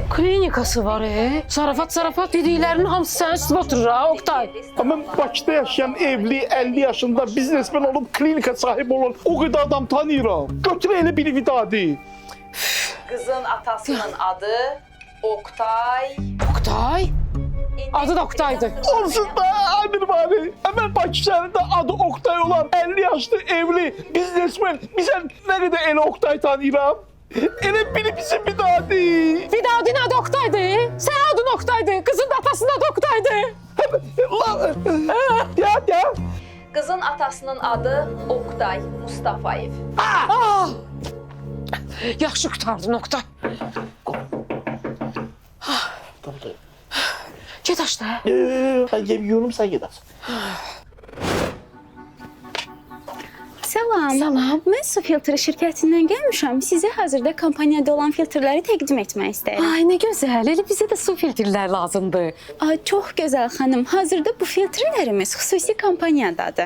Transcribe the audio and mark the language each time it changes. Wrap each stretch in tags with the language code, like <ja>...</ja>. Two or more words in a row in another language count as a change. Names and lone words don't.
<az>Klinikası var, Zarafat dediklərinin hamısı sənin üstünə oturur, ha, Oktay. Mən Bakıda yaşayan evli 50 yaşında biznesmen olub klinika sahibi olan o qədər adam tanıyıram. Götürə elə biri Vidadi. Qızın atasının adı Oktay. Oktay? Adı da Oktay'dı. Olsun da Amir bari.</az> <tr>Hemen Bakı şehrinde adı Oktay olan 50 yaşlı evli biznesmen. Bize ne kadar</tr> <az>elə Oktay tanıyıram. Elə biri bizim Vidadi.</az> <tr>Vidadi'nin adı Oktay'dı. Sen adın Oktay'dı. Kızın da atasının adı Oktay'dı.</tr> <az>Ya. Qızın atasının adı Oktay Mustafayev. Yaxşı qurtardın Oktay. Get aç da.</az> <tr>Ben yemiyorum sen gidersin.</tr> <az>Salam. Salam. Mən Su Filtri şirkətindən gəlmişəm. Sizə hazırda kampaniyada olan filtrləri təqdim etmək istəyirəm. Ay nə gözəl. Elə bizə də su filtrlər lazımdır. Çox gözəl xanım. Hazırda bu filtrlərimiz xüsusi kampaniyadadır.</az>